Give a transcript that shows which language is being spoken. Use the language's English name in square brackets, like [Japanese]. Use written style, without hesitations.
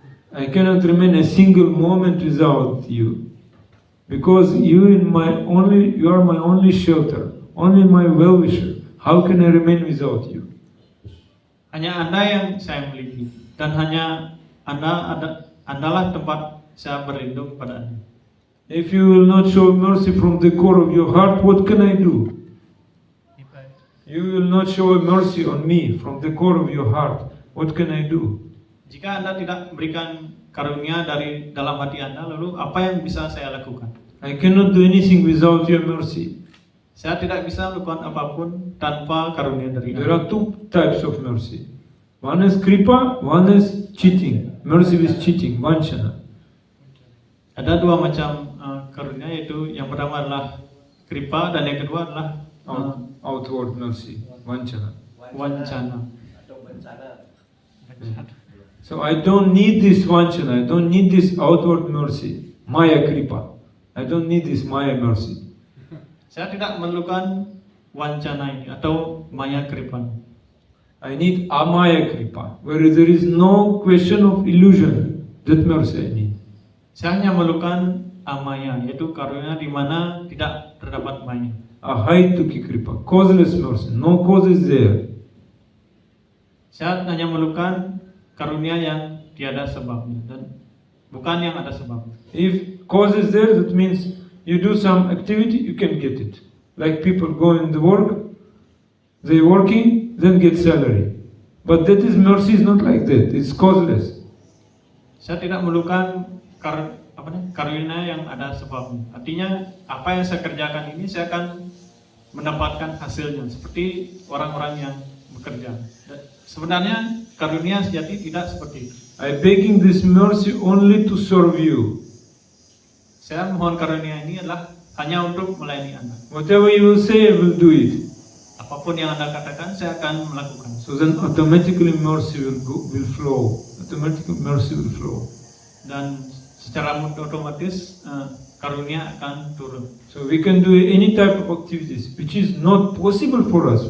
[English] I cannot remain a single moment without you, because you are my only shelter, only my well-wisher. How can I remain without you? [Indonesian] Hanya Anda yang saya miliki, dan hanya Andalah tempat saya berlindung pada Anda. [English] If you will not show mercy from the core of your heart, what can I do? You will not show mercy on me from the core of your heart, what can I do? [Indonesian] Jika Anda tidak memberikan karunia dari dalam hati Anda, lalu apa yang bisa saya lakukan? [English] I cannot do anything without your mercy. [Indonesian] Saya tidak bisa melakukan apapun tanpa karunia dari [English] There [Indonesian] Anda. [English] are two types of mercy. One is kripa, one is cheating. Mercy with cheating, vanchana. [Indonesian] Ada dua macam karunia, yaitu yang pertama adalah kripa dan yang kedua adalah [English] Outward mercy, vanchana. [Indonesian] wancana. Atau bencana. [English] So I don't need this vanchana, I don't need this outward mercy, maya kripa. I don't need this maya mercy. [Indonesian] Saya tidak memerlukan wancana ini atau maya kripa. [English] I need amaya kripa, where there is no question of illusion. That mercy I need. [Indonesian] Saya hanya memerlukan amaya, yaitu karunia di mana tidak terdapat maya. [English] Ahaituki kripa, causeless mercy, no cause is there. [Indonesian] Saya hanya memerlukan karunia yang tiada sebabnya dan bukan yang ada sebabnya. [English] If cause is there, that means you do some activity, you can get it. Like people go in the work, they working, then get salary. But that is mercy is not like that. It's causeless. [Indonesian] Saya tidak memerlukan karunia yang ada sebabnya. Artinya apa yang saya kerjakan ini saya akan mendapatkan hasilnya seperti orang-orang yang bekerja. Dan sebenarnya karunia sejati tidak seperti itu. [English] I begging this mercy only to serve you. [Indonesian] Saya mohon karunia ini adalah hanya untuk melayani Anda. [English] Whatever you will say, I will do it. [Indonesian] Apapun yang Anda katakan, saya akan melakukan. [English] So then automatically mercy will flow. Automatically mercy will flow. [Indonesian] Dan secara otomatis karunia akan turun. [English] So we can do any type of activities which is not possible for us.